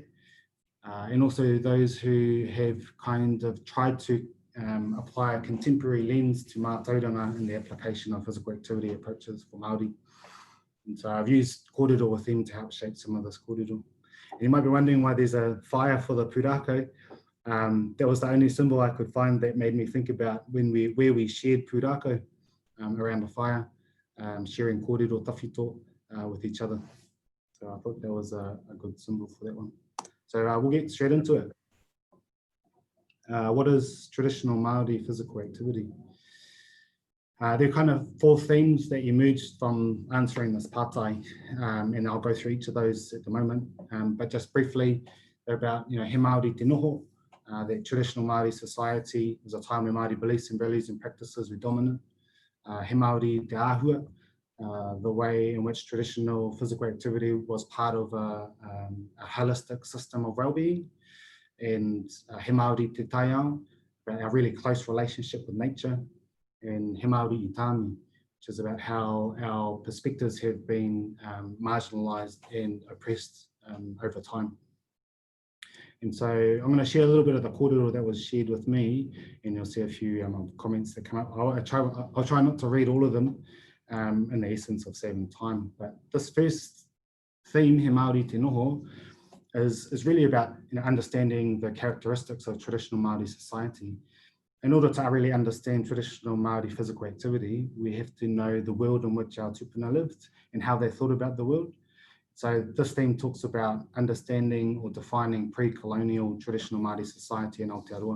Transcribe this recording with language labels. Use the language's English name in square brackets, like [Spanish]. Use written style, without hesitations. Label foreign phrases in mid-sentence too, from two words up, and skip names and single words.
[English] And also those who have kind of tried to apply a contemporary lens to mātauranga in the application of physical activity approaches for Māori. And so I've used kōrero with them to help shape some of this kōrero. And you might be wondering why there's a fire for the pūrakau. That was the only symbol I could find that made me think about where we shared pūrakau around the fire, sharing [Māori] kōrero tawhito [English] with each other. So I thought that was a good symbol for that one. So we'll get straight into it. What is traditional Māori physical activity? There are kind of 4 themes that emerged from answering this pātai, and I'll go through each of those at the moment. But just briefly, they're about, [Māori] he Māori te noho, [English] that traditional Māori society was a time where Māori beliefs and values and practices were dominant. [Māori] He Māori te āhua, [English] the way in which traditional physical activity was part of a holistic system of well-being. [Māori] And he Māori te taiao, [English] about our really close relationship with nature. [Māori] And he Māori i tāmi, [English] which is about how our perspectives have been marginalised and oppressed over time. And so I'm going to share a little bit of the kōrero that was shared with me, and you'll see a few comments that come up. I'll try not to read all of them in the essence of saving time. But this first theme, [Māori] he Māori te noho, [English] is really about understanding the characteristics of traditional Māori society. In order to really understand traditional Māori physical activity, we have to know the world in which our tupuna lived and how they thought about the world. So this theme talks about understanding or defining pre-colonial traditional Māori society in Aotearoa.